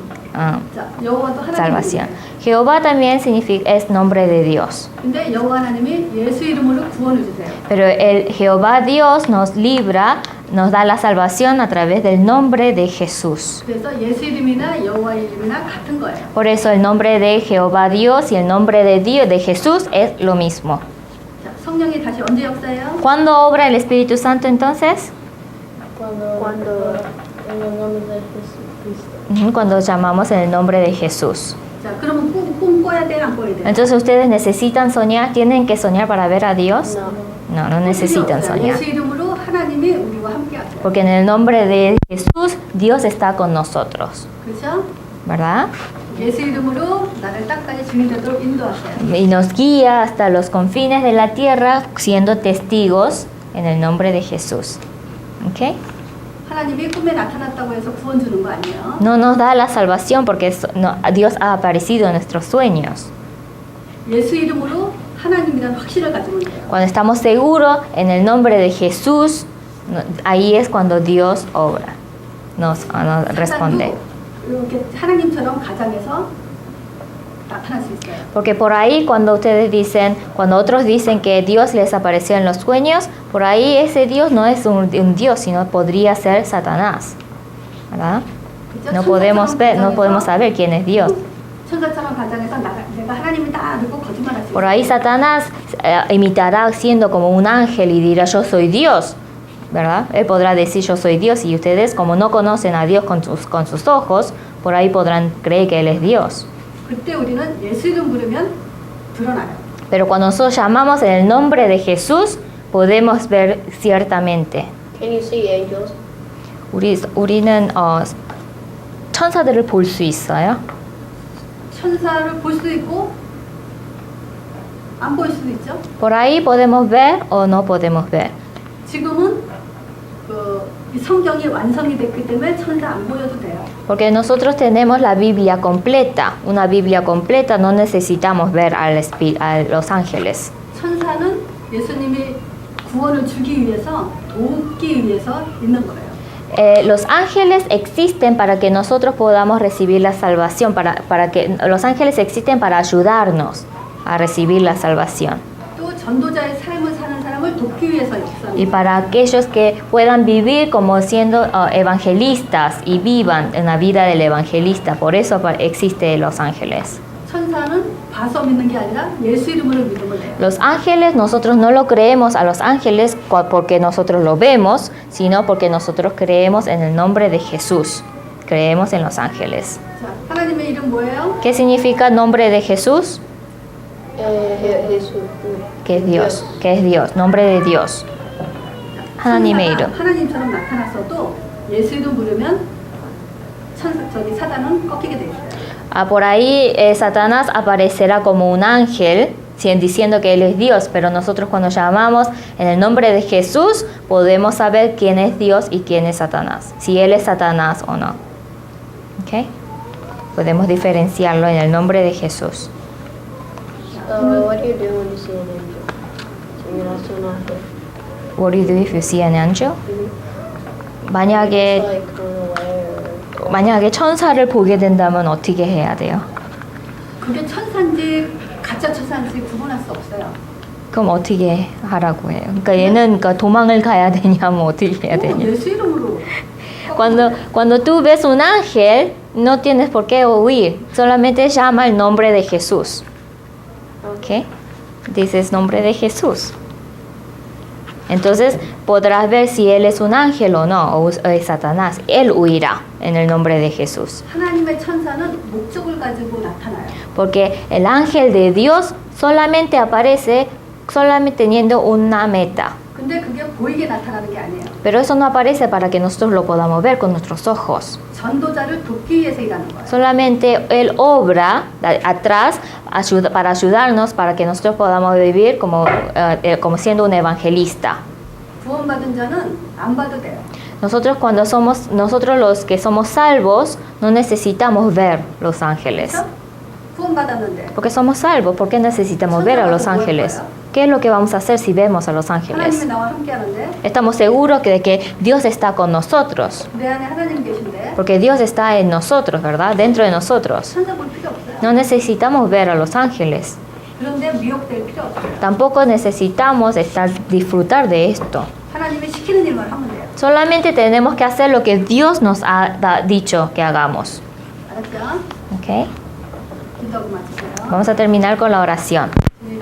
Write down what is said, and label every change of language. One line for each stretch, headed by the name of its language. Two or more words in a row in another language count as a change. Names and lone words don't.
Korean: 자, 여호와도 하나님
Spanish: salvación.
Korean: 이름이에요.
Spanish: Jehová también es nombre de Dios.
Korean: 근데 여호와 하나님이 예수 이름으로 구원을 주세요.
Spanish: Pero el Jehová Dios nos libra, nos da la salvación a través del nombre de Jesús.
Korean: 그래서 예수 이름이나 여호와 이름이나 같은 거예요.
Spanish: Por eso el nombre de Jehová Dios y el nombre de Dios, de Jesús, es lo mismo.
Korean: 자, 성령이 다시 언제 역사해요?
Spanish: ¿Cuándo obra el Espíritu Santo entonces? Cuando en el nombre de Jesucristo. Cuando llamamos en el nombre de Jesús.
Korean: 자, 그러면 꿈 꿔야 돼요, 안 꿔야 돼요?
Spanish: Entonces ustedes necesitan soñar, tienen que soñar para ver a Dios. No. No necesitan soñar.
Korean: 예수 이름으로 하나님이 우리와 함께 하세요.
Spanish: Porque en el nombre de Jesús, Dios está con nosotros.
Korean: 그렇죠?
Spanish: ¿Verdad?
Korean: 예수 이름으로 나를 땅까지 증인되도록 인도하세요.
Spanish: Y nos guía hasta los confines de la tierra siendo testigos en el nombre de Jesús. ¿Ok?
Korean: 하나님이 꿈에 나타났다고 해서 구원 주는 거 아니에요?
Spanish: No nos da la salvación porque Dios ha aparecido en nuestros sueños.
Korean: 예수 이름으로 하나님이라는 확신을 가지면 돼요.
Spanish: Cuando estamos seguros en el nombre de Jesús, ahí es cuando Dios obra, nos responde.
Korean: 이렇게 하나님처럼 가장해서 나타날 수 있어요.
Spanish: Porque por ahí cuando otros dicen que Dios les apareció en los sueños, por ahí ese Dios no es un Dios, sino podría ser Satanás. ¿Verdad?
Korean: 그죠?
Spanish: No podemos saber quién es Dios.
Korean: 천사처럼 가장해서 내가 하나님이다 그리고 거짓말할 수
Spanish: Por
Korean: 있어요.
Spanish: ahí Satanás imitará siendo como un ángel y dirá yo soy Dios, ¿verdad? Él podrá decir yo soy Dios y ustedes como no conocen a Dios con sus ojos, por ahí podrán creer que Él es Dios.
Korean: 그때 우리는 예수 이름 부르면 드러나요.
Spanish: Pero cuando nosotros llamamos en el nombre de Jesús, podemos ver ciertamente.
English: Can you see angels?
Korean: 우리는 천사들을 볼 수 있어요. 천사를 볼 수도 있고 안 보일 수도 있죠.
Spanish: Por ahí podemos ver o no podemos ver.
Korean: 지금은 이 성경이 완성이 됐기 때문에 천사 안 보여도 돼요.
Spanish: Porque nosotros tenemos la Biblia completa. Una Biblia completa no necesitamos ver a los ángeles.
Korean: 천사는 예수님이 구원을 주기 위해서 돕기 위해서 있는 거예요.
Spanish: Los ángeles existen para que nosotros podamos recibir la salvación, para que los ángeles existen para ayudarnos a recibir la salvación.
Korean: 또 전도자의 삶을 사는 사람을 돕기 위해서
Spanish: Y
Korean: 역사합니다.
Spanish: para aquellos que puedan vivir como siendo evangelistas y vivan en la vida del evangelista, por eso existen los ángeles. 천사는 봐서 믿는 게 아니라 예수 이름으로 믿으면 돼요. Los ángeles, nosotros no lo creemos a los ángeles porque nosotros lo vemos, sino porque nosotros creemos en el nombre de Jesús. Creemos en los ángeles.
Korean: 자, 하나님의 이름 뭐예요?
Spanish: ¿Qué significa nombre de Jesús? Jesús. Que es Dios, que es Dios, nombre de Dios.
Korean: 하나님의 이름. 하나님처럼 나타났어도 예수 이름 부르면 사단은 꺾이게 돼 있어요.
Spanish: Por ahí Satanás aparecerá como un ángel diciendo que Él es Dios, pero nosotros cuando llamamos en el nombre de Jesús podemos saber quién es Dios y quién es Satanás, si Él es Satanás o no. ¿Ok? Podemos diferenciarlo en el nombre de Jesús.
English: What do you do when you see an angel?
Spanish: Si miras un ángel.
English: What do you do if you see an angel? It's
Korean: 만약에
English: like run away or
Korean: 만약에 천사를 보게 된다면 어떻게 해야 돼요? 그게 천사인지 가짜 천사인지 구분할 수 없어요. 그럼 어떻게 하라고 해요? 그러니까 얘는 그러니까 도망을 가야 되냐면 어떻게 해야 되냐? 예수 이름으로
Spanish: Cuando tú ves un ángel, no tienes por qué huir, solamente llama el nombre de Jesús. ¿Ok? Dices nombre de Jesús. Entonces podrás ver si él es un ángel o no, o es Satanás. Él huirá en el nombre de Jesús.
Korean: 하나님의 천사는 목적을 가지고 나타나요.
Spanish: Porque el ángel de Dios solamente aparece teniendo una meta.
Korean: 근데 그게 보이게 나타나는 게 아니에요.
Spanish: Pero eso no aparece para que nosotros lo podamos ver con nuestros ojos.
Korean: 전도자를 돕기 위해서 일하는 거예요.
Spanish: Solamente Él obra atrás para ayudarnos, para que nosotros podamos vivir como siendo un evangelista.
Korean: 구원받은 자는 안 봐도 돼요.
Spanish: Nosotros los que somos salvos, no necesitamos ver los ángeles.
Korean: 그렇죠? 구원받았는데
Spanish: Porque somos salvos, ¿por qué necesitamos ver a los ángeles? ¿Qué es lo que vamos a hacer si vemos a los ángeles?
Korean: 하나님이 나와 함께하는데
Spanish: Estamos seguros de que Dios está con nosotros.
Korean: 내 안에 하나님 계신데
Spanish: Porque Dios está en nosotros, ¿verdad? Dentro de nosotros.
Korean: 천사 볼 필요 없어요.
Spanish: No necesitamos ver a los ángeles.
Korean: 그런데 미혹될 필요 없어요.
Spanish: Tampoco necesitamos disfrutar de esto.
Korean: 하나님이 시키는 일만 하면 돼요.
Spanish: Solamente tenemos que hacer lo que Dios nos ha dicho que hagamos.
Korean: 알았죠?
Spanish: ¿Ok?
Korean: 기도하고 마치세요.
Spanish: Vamos a terminar con la oración.